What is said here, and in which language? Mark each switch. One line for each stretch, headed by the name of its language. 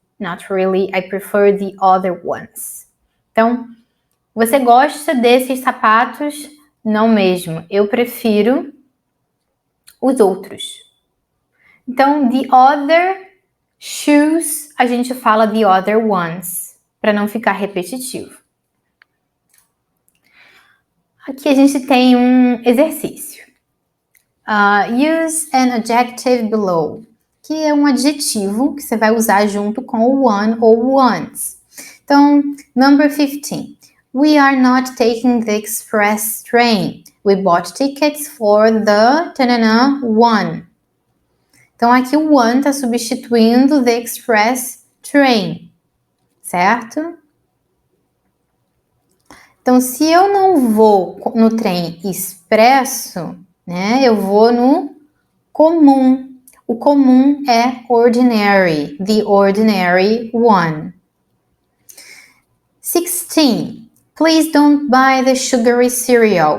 English: Not really, I prefer the other ones.
Portuguese: Então, você gosta desses sapatos? Não mesmo, eu prefiro os outros. Então,
English: the other shoes,
Portuguese: a gente fala
English: the other ones,
Portuguese: para não ficar repetitivo. Aqui a gente tem um exercício.
English: Use an adjective below,
Portuguese: que é um adjetivo que você vai usar junto com o one ou ones. Então,
English: number 15. We are not taking the express train. We bought tickets for the one.
Portuguese: Então, aqui o one está substituindo
English: the express train,
Portuguese: certo? Então, se eu não vou no trem expresso, né, eu vou no comum. O comum é ordinary,
English: the ordinary one. 16. Please don't buy the sugary cereal.